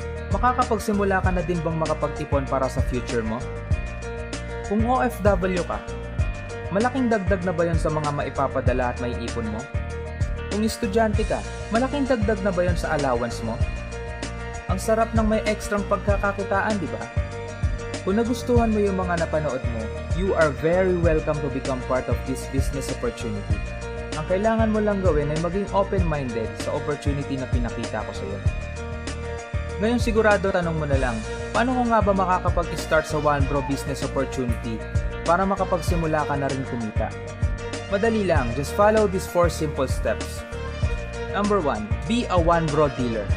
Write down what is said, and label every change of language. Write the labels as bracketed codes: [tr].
[tl] Makakapagsimula ka na din bang makapag-ipon para sa future mo? Kung OFW ka, malaking dagdag na ba yon sa mga maipapadala at maiipon mo? Kung estudyante ka, malaking dagdag na ba yon sa allowance mo? Ang sarap ng may ekstrang pagkakakitaan, di ba? Kung nagustuhan mo yung mga napanood mo, [en] you are very welcome to become part of this business opportunity. [tl] Ang kailangan mo lang gawin ay maging open-minded sa opportunity na pinakita ko sa iyo. Ngayon sigurado tanong mo na lang, paano ko nga ba makakapag-start sa Juan Bro business opportunity para makapagsimula ka na rin kumita? Madali lang, [en] just follow these 4 simple steps. Number 1, be a Juan Bro dealer.